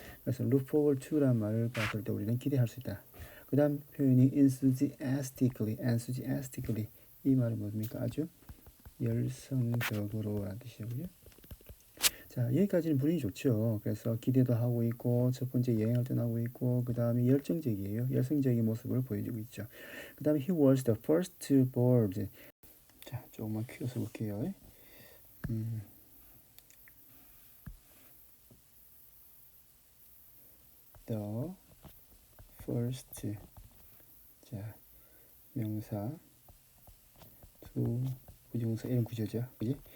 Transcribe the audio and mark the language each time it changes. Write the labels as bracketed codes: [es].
[ko] 그래서 [en] look forward to [ko] 라는 말을 봤을 때 우리는 기대할 수 있다. 그 다음 표현이 enthusiastically 이 말은 뭡니까? 아주 열성적으로 라는 뜻이고요. 자, 여기까지는 분위기 좋죠. 그래서 기대도 하고 있고 첫 번째 여행을 떠나고 있고 그 다음에 열정적이에요. 열성적인 모습을 보여주고 있죠. [en] 그 다음에 he was the first to board. [ko] 자, 조금만 키워서 볼게요. the first, 자, 명사 to 부정사 이런 구조죠. 그지?